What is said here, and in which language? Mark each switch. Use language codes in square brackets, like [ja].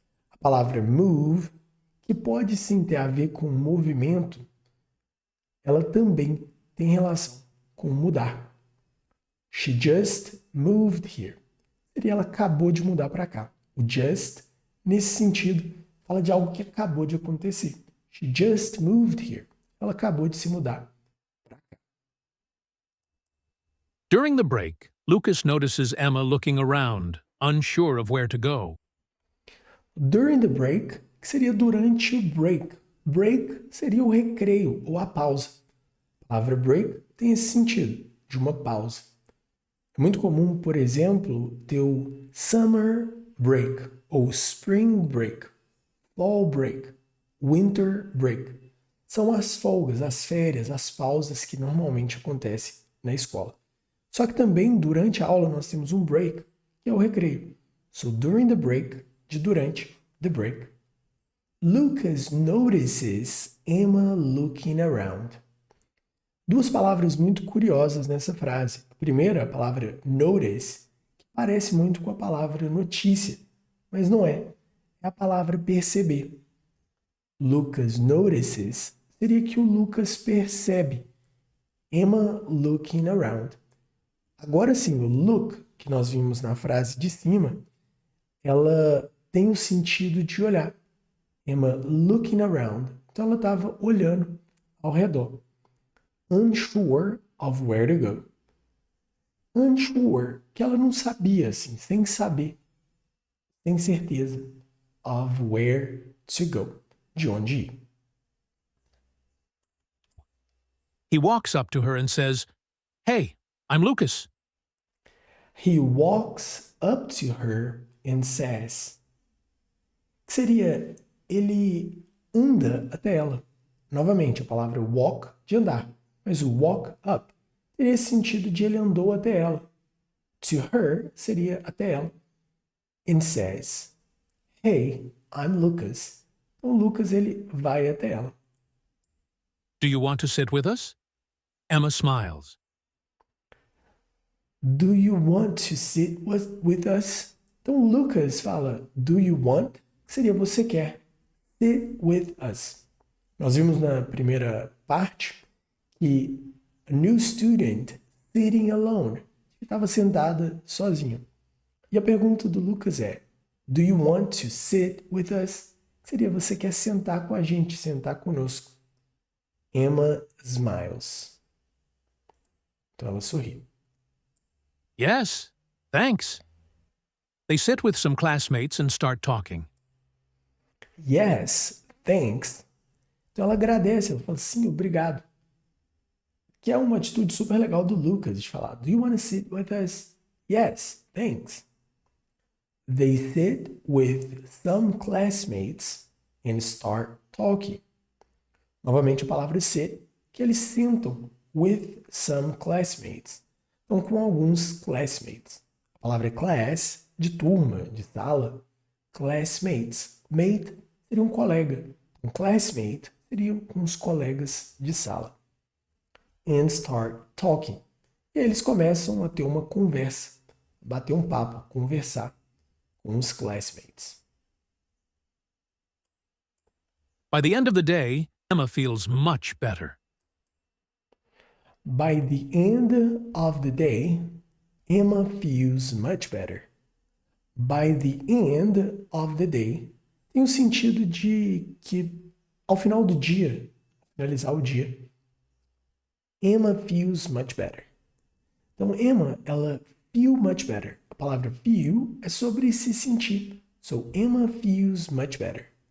[pt] A palavra move, que pode sim ter a ver com movimento, ela também tem relação com mudar. [en] She just moved here. [pt] Seria ela acabou de mudar para cá. O just, nesse sentido, fala de algo que acabou de acontecer. [en] She just moved here. [pt] Ela acabou de se mudar para cá. [en] During the break, Lucas notices Emma looking around, unsure of where to go. During the break, [pt] que seria durante o break. Break seria o recreio ou a pausa. A palavra break tem esse sentido, de uma pausa. É muito comum, por exemplo, ter o summer break ou spring break, fall break, winter break. São as folgas, as férias, as pausas que normalmente acontecem na escola. Só que também durante a aula nós temos um break, que é o recreio. [en] So during the break, [pt] de durante, [en] the break. Lucas notices Emma looking around. [pt] Duas palavras muito curiosas nessa frase. A primeira, a palavra notice, que parece muito com a palavra notícia, mas não é. É a palavra perceber. [en] Lucas notices [pt] seria que o Lucas percebe. [en] Emma looking around. [pt] Agora sim, o look, que nós vimos na frase de cima, ela tem o sentido de olhar. [en] Emma looking around. [pt] Então ela estava olhando ao redor. [en] Unsure of where to go. [pt] Unsure, que ela não sabia, assim, sem saber, sem certeza, [en] of where to go, [pt] de onde ir. [en] He walks up to her and says, "Hey, I'm Lucas." He walks up to her and says. [pt] Que seria, ele anda até ela. Novamente, a palavra walk, de andar. Mas o walk up teria esse sentido de ele andou até ela. [en] To her [pt] seria até ela. [en] And says, Hey, I'm Lucas. [pt] Então, Lucas, ele vai até ela. [en] Do you want to sit with us? Emma smiles. Do you want to sit with us? [pt] Então, Lucas fala, [en] do you want? [pt] Que seria você quer. [en] Sit with us. [pt] Nós vimos na primeira parte que [en] a new student sitting alone, [pt] estava sentada sozinha. E a pergunta do Lucas é, [en] do you want to sit with us? [pt] Seria você quer sentar com a gente, sentar conosco. [en] Emma smiles. [pt] Então ela sorri. [en] Yes, thanks. They sit with some classmates and start talking. Yes, thanks. [pt] Então ela agradece, ela fala sim, obrigado. Que é uma atitude super legal do Lucas de falar, [en] do you want to sit with us? Yes, thanks. They sit with some classmates and start talking. [pt] Novamente a palavra sit, que eles sentam [en] with some classmates. [pt] Então, com alguns classmates. A palavra class, de turma, de sala. Classmates. Mate seria um colega. Um classmate seria com os colegas de sala. And start talking. E eles começam a ter uma conversa, bater um papo, conversar com os classmates. [en] By the end of the day, Emma feels much better. By the end of the day, Emma feels much better. By the end of the day [pt] tem o sentido de que ao final do dia, finalizar o dia, [en] Emma feels much better. [pt] Então, Emma, ela [en] feel much better. [pt] A palavra feel é sobre se sentir. [en] So, Emma feels much better.